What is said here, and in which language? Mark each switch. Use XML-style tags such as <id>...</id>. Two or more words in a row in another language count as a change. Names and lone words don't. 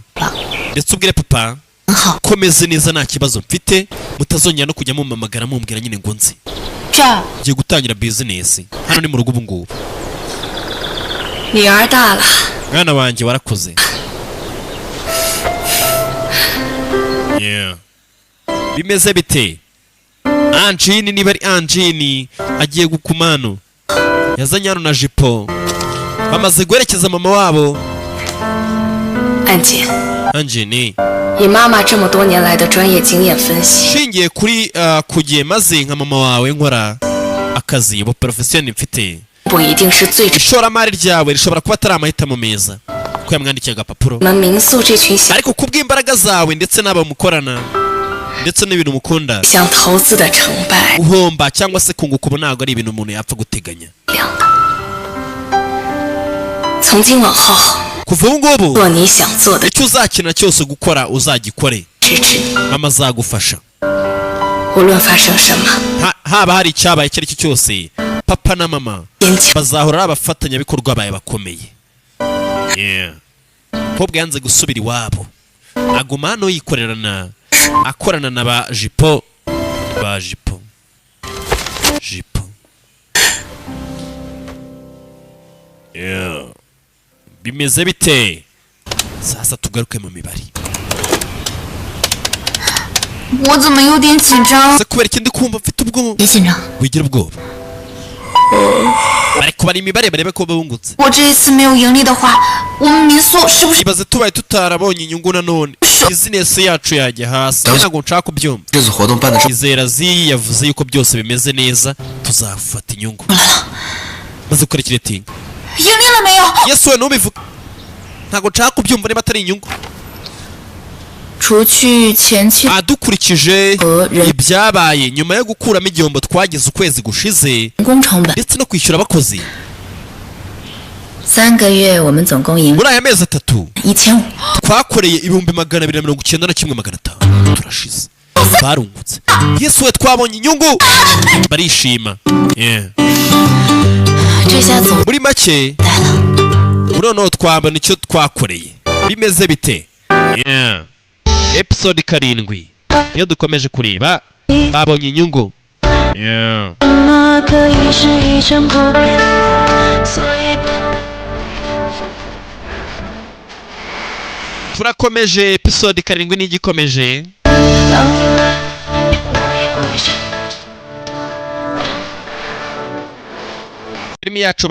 <zh>好，</zh> <rw>ndetse ubwire papa</rw> <zh>很好，</zh> <rw>komeze neza nta kibazo mfite mutazongera no kujya mumamagara mumbwira nyine ngo nzi</rw> <zh>这儿</zh> <rw>ngiye gutangira business hano ni mu rugo ubu ngubu</rw> <zh>女儿大了，</zh> <rw>mwana wanjye warakoze yeah. bimeze bite Anjin niba ari Anjin agiye gukumano yazanye hano na jipo bamaze guherekeza mama wabo</rw> <zh>安姐， Anjin 以妈妈这么多年来的专业经验分析，</zh> <rw>shingiye kuri kugiye maze nka mama wawe nkora akazi ubu profession mfite</rw> <zh>不一定是最值。</zh> <rw>ishoramari ryawe rishobora kuba atari amahitamo meza ko yamwandikiye agapapuro</rw> <zh>我们民宿这群小</zh> <rw>ariko kubw'imbaraga zawe ndetse n'abo mukorana ndetse n'ibintu mukunda</rw> <zh>想投资的成败</zh> <rw>guhomba cyangwa se kunguka ubu ntabwo ari ibintu umuntu yapfa guteganya</rw> <zh>量的。从今往后，</zh> <rw>kuva ubu ngubu</rw> <zh>做你想做的，</zh> <rw>icyo uzakina cyose gukora uzagikore</rw> <zh>支持你，</zh> <rw>mama azagufasha</rw> <zh>无论发生什么，</zh> <rw>haba hari icyabaye icyo ari cyo cyose papa na mama</rw> <zh>坚强。</zh> <rw>bazahora ari abafatanyabikorwa bawe bakomeye yeah. Pobwa yanze gusubira iwabo aguma hano yikorerana akorana na ba jipo yeah. Bimeze bite sasa tugaruke mu mibare</rw> <zh>我怎么有点紧张？</zh> <rw>se kubera ikindi kumva mfite ubwoba</rw> <zh>别紧张，</zh> <rw>wigira ubwoba bari kubara imibare barebe ko bungutse</rw> <zh>我这一次没有盈利的话，我们民宿是不是</zh> <rw>ibaze tubaye tutarabonye inyungu nanone business yacu yajya hasi ntabwo nshaka kubyumva</rw> <zh>这次活动办的是</zh> <rw>izera zi yavuze yuko byose bimeze neza tuzafata inyungu maze gukora ikiretinga</rw> <zh>盈利了没有？</zh> <rw>yesu we nubivuga ntabwo nshaka kubyumva niba atari inyungu</rw> <zh>除去前期</zh> <rw>dukurikije ibyabaye nyuma yo gukuramo igihombo twagize ukwezi gushize</rw> <zh>工成本，</zh> <rw>ndetse no kwishyura abakozi</rw> <zh>3 个月我们总共盈利</zh> <rw>muri aya mezi atatu</rw> <zh>1500，</zh> <rw>twakoreye ibihumbi 291 turashize barungutse yesu we twabonye inyungu barishima yeah.</rw> <zh>这下走</zh> <rw>muri make</rw> <zh>呆了。</zh> <rw>noneho twabona icyo twakoreye bimeze bite yeah. episode 7 iyo dukomeje kureba babonye inyungu yeah. turakomeje episode 7 n'igikomeje filimi yacu</rw>